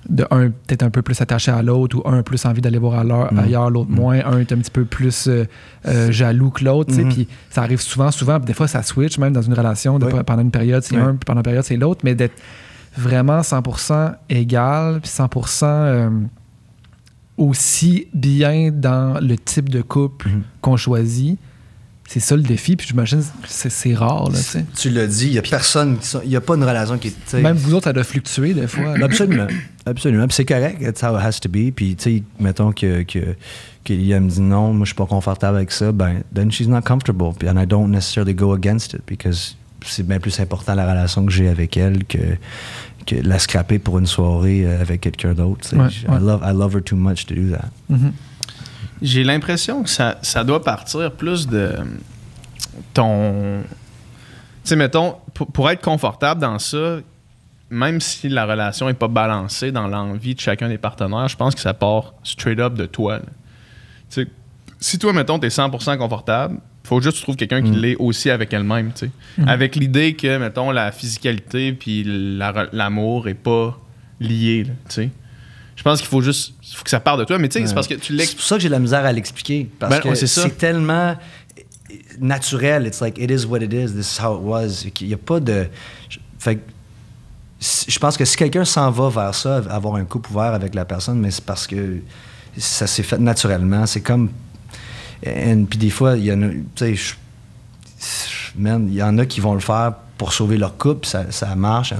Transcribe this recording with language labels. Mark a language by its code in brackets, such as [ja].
[fr] un peut-être un peu plus attaché à l'autre ou un plus envie d'aller voir ailleurs, l'autre moins, un est un petit peu plus jaloux que l'autre, puis ça arrive souvent, puis des fois ça switch même dans une relation, pendant une période c'est un, puis pendant une période c'est l'autre, mais d'être vraiment 100% égal, puis 100% aussi bien dans le type de couple qu'on choisit. C'est ça le défi, puis j'imagine que c'est rare. Là, tu l'as dit, il n'y a personne, il n'y a pas une relation qui est... Même vous autres, ça doit fluctuer des fois. Absolument. Puis c'est correct, that's how it has to be. Puis, tu sais, mettons que Liam me dit non, moi je suis pas confortable avec ça, ben, then she's not comfortable. And I don't necessarily go against it, because c'est bien plus important la relation que j'ai avec elle que la scraper pour une soirée avec quelqu'un d'autre. [en] I love her too much to do that. [fr] J'ai l'impression que ça doit partir plus de ton... Tu sais, mettons, pour être confortable dans ça, même si la relation n'est pas balancée dans l'envie de chacun des partenaires, je pense que ça part straight up de toi. Tu sais, si toi, mettons, t'es 100% confortable, faut juste que tu trouves quelqu'un qui l'est aussi avec elle-même, tu sais. Avec l'idée que, mettons, la physicalité puis l'amour est pas lié, tu sais. Je pense qu'il faut que ça parte de toi, mais tu sais, c'est parce que tu l'expliques. C'est pour ça que j'ai de la misère à l'expliquer, parce que c'est tellement naturel. [en] It's like, it is what it is, this is how it was. [fr] Il n'y a pas de... Fait que je pense que si quelqu'un s'en va vers ça, avoir un couple ouvert avec la personne, mais c'est parce que ça s'est fait naturellement. C'est comme... Puis des fois, il y en a, tu sais, il y en a qui vont le faire pour sauver leur couple, ça marche.